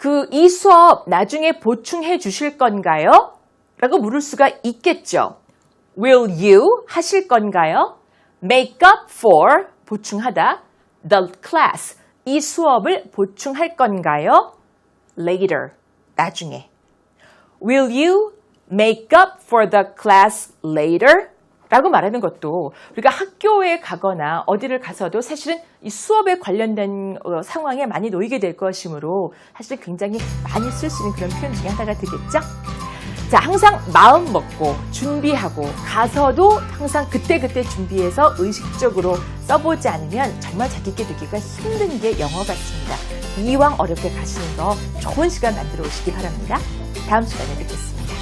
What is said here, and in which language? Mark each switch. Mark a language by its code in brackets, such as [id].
[ko] 이 수업 나중에 보충해 주실 건가요? 라고 물을 수가 있겠죠. [en] Will you [ko] 하실 건가요? [en] Make up for [ko] 보충하다. [en] The class [ko] 이 수업을 보충할 건가요? [en] Later [ko] 나중에. [en] Will you make up for the class later? [ko] 라고 말하는 것도 우리가 학교에 가거나 어디를 가서도 사실은 이 수업에 관련된 상황에 많이 놓이게 될 것이므로 사실 굉장히 많이 쓸 수 있는 그런 표현 중에 하나가 되겠죠? 자, 항상 마음 먹고 준비하고 가서도 항상 그때그때 준비해서 의식적으로 써보지 않으면 정말 자기께 되기가 힘든 게 영어 같습니다. 이왕 어렵게 가시는 거 좋은 시간 만들어 오시기 바랍니다. 다음 시간에 뵙겠습니다.